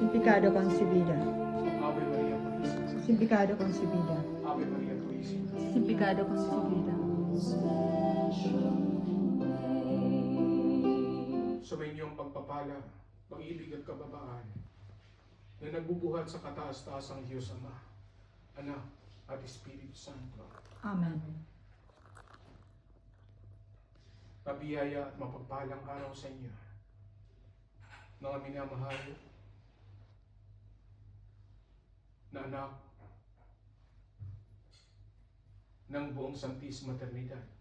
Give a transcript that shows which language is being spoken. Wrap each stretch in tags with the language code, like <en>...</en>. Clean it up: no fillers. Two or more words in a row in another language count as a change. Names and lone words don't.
<es>Sin pecado concebida. Ave María Purísima. Sin pecado concebida. Ave María Purísima. Sin pecado concebida.</es> <tl>Sa inyong pagpapala, pag-ibig at kababaan na nagbubuhat sa kataas-taasang Diyos Ama, Anak at Espiritu Santo. Amen. Mabiyaya at mapagpalang araw sa inyo, mga minamahal na anak ng buong Santisima Trinidad.</tl>